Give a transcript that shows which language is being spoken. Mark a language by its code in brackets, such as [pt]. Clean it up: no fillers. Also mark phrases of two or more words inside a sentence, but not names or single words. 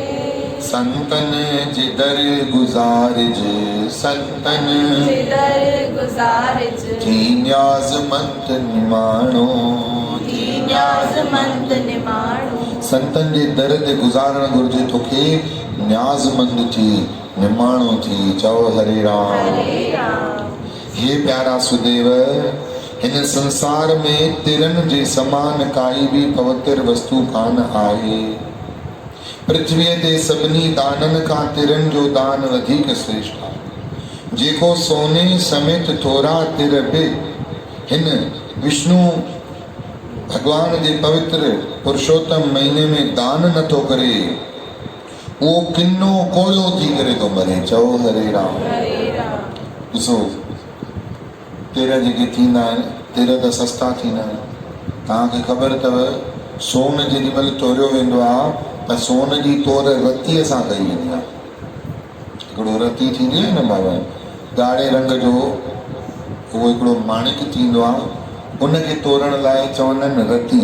[sd] संतन जे दर गुज़ारिज, संतन जे दर गुज़ारिज, थी न्याज़मंद निमाणो, थी न्याज़मंद निमाणो। संतन जे दर ते गुज़ारणु घुरिजे तोखे, न्याज़मंद थी निमाणो थी। चओ हरे राम। हे प्यारा सुदेव, हिन संसार में तिरन जे समान काई बि पवित्र वस्तु कान आहे। पृथ्वीअ ते सभिनी दाननि खां तिरनि जो दान वधीक श्रेष्ठ आहे। जेको सोने समेत थोरा तिर बि हिन विष्णु भगवान जे पवित्र पुरुषोत्तम महीने में दान नथो करे, उहो किनो कोयो थी करे थो मरे। चओ हरे राम। ॾिसो तिर जेके थींदा आहिनि, तिर त सस्ता थींदा आहिनि। तव्हांखे ख़बर अथव सोन जेॾी महिल तोरियो वेंदो आहे त सोन जी तोर रतीअ सां कई वेंदी आहे। हिकिड़ो रती थींदी आहे न बाबा, ॻाढ़े रंग जो, उहो हिकिड़ो माणिक थींदो आहे, उनखे तोरण लाइ चवंदा आहिनि रती।